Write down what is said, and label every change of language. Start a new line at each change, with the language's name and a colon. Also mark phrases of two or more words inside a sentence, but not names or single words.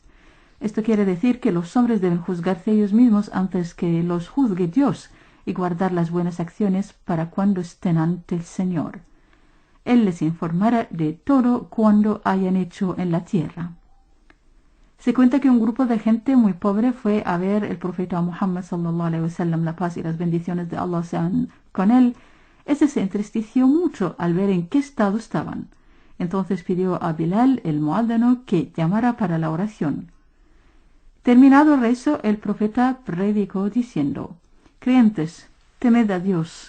Spanish: Esto quiere decir que los hombres deben juzgarse ellos mismos antes que los juzgue Dios y guardar las buenas acciones para cuando estén ante el Señor. Él les informará de todo cuando hayan hecho en la tierra. Se cuenta que un grupo de gente muy pobre fue a ver el profeta Muhammad
Arabic: صلى الله عليه وسلم,
Spanish: la paz y las bendiciones de Allah sean con él. Ese se entristeció mucho al ver en qué estado estaban. Entonces pidió a Bilal, el muadhino, que llamara para la oración. Terminado el rezo, el profeta predicó diciendo: creyentes, temed a Dios.